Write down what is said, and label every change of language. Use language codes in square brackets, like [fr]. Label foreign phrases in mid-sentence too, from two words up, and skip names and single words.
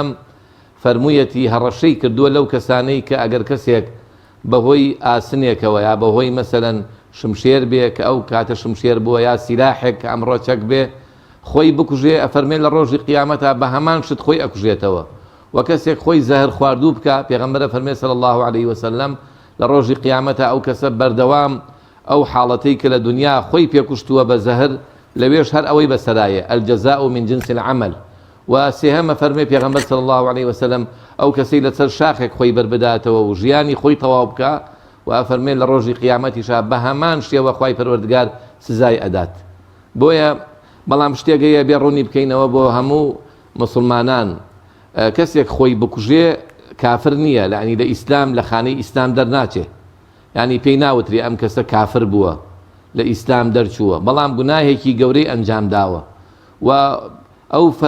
[ckb] فەرموویەتی هەڕەشەی کردووە لەو کەسانەی کە ئەگەر کەسێک بەهۆی ئاسنێکەوە یا بەهۆی مەسەلەن شمشێر بێ کە ئەو کاتە شمشێر بووە یا سیلاحێک کە ئەمڕۆ چەک بێ خۆی بکوژێ ئەفەرمێ لە ڕۆژی قیامەتە بە هەمان شت خۆی ئەکوژێتەوە و کەسێک خۆی زەهر خواردوو بکە پێغەمبەر فەرمێ [ar] صلی الله عليه وسلم [ckb] لە ڕۆژی قیامەتە ئەو کەسە بەردەوام ئەو حاڵەتەی کە لە دنیا خۆی پێکوشتووە بە زەهر لەوێش هەر ئەوەی بەسەرایە [ar] الجەزاء من جنس العمل [ckb] و سێهەمە فەرمێ پێغەمبەر [ar] صلی الله عليه وسلم [ckb] ئەو کەسەی لەسەر شاخێک خۆی بربداتەوە و ژیانی خۆی تەواو بکە و ئەفەرمێ لە ڕۆژی قیامەتیشا بە هەمان شێوە خوای پەروەردگار سزای ئەدات بۆیە بەڵام شتێکەیە بێ ڕوونی بکەینەوە بۆ هەموو مسلمانان کەسێک خۆی بکوژێ کافر نییە لەعنی لە ئیسلام لە خانەی ئیسلام دەرناچێ یعنی پێی ناوتری ئەم کەسە کافر بووە لە ئیسلام دەرچووە بەڵام گوناهێکی گەورەی ئەنجام داوە و ئەو